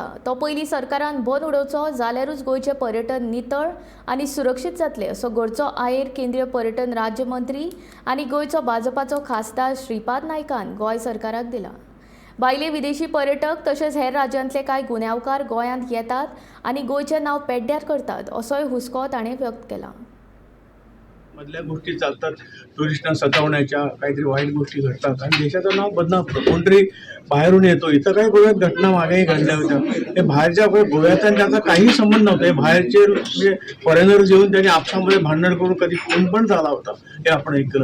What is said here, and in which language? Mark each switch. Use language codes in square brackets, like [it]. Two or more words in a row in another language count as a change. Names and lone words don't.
[kok] तो पयलीं सरकारान बंद उडोवचो जाल्यारूच गोंयचें पर्यटन नितळ आनी सुरक्षीत जातलें असो घडचो आयर केंद्रीय पर्यटन राज्य मंत्री आनी गोंयचो भाजपाचो खासदार श्रीपाद नायकान गोंय सरकाराक दिला। भायले विदेशी पर्यटक तशेंच हेर राज्यांतले कांय गुन्यांवकार गोंयांत येतात आनी गोंयचें नांव पेड्ड्यार करतात असोय हुस्को ताणें व्यक्त केला। [mr] मधल्या गोष्टी चालतात, टुरिस्टांना सतावण्याच्या काहीतरी वाईट गोष्टी घडतात आणि देशाचं नाव बदनामतं। कोणतरी बाहेरून येतो, इथं काही गोव्यात घटना मागेही घडल्या होत्या, हे बाहेरच्या गोव्यात आणि त्याचा काही संबंध नव्हता। हे बाहेरचे म्हणजे फॉरेनर्स येऊन त्यांनी आपसामध्ये भांडण करून कधी खून पण झाला होता, हे आपण ऐकलं।